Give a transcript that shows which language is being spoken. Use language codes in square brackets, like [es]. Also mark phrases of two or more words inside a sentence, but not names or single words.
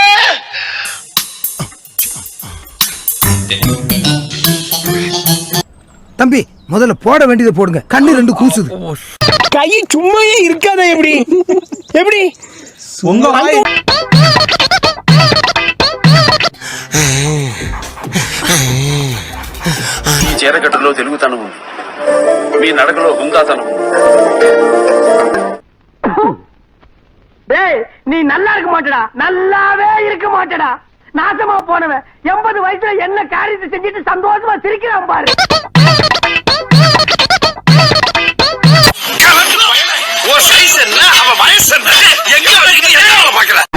[ta] தம்பி முதல்ல போட வேண்டியதை போடுங்க. கண்ணு ரெண்டு கூசுது. கை சும்மாயே இருக்காத. எப்படி எப்படி உங்க [te] నీ చీరగట్టులో తెలుగుతనం మీ నడకలో హుందాతనం. [ta] டேய் நீ நல்லா இருக்க மாட்டடா, நல்லாவே இருக்க மாட்டடா. நாசமா போனவன் 80 வயசுல என்ன காரியத்தை செஞ்சுட்டு சந்தோஷமா சிரிக்கிறான் பாரு. ஓ சைஸ் என்ன அவ வயசு என்ன எங்க வரைக்கும் என்ன பாக்கற.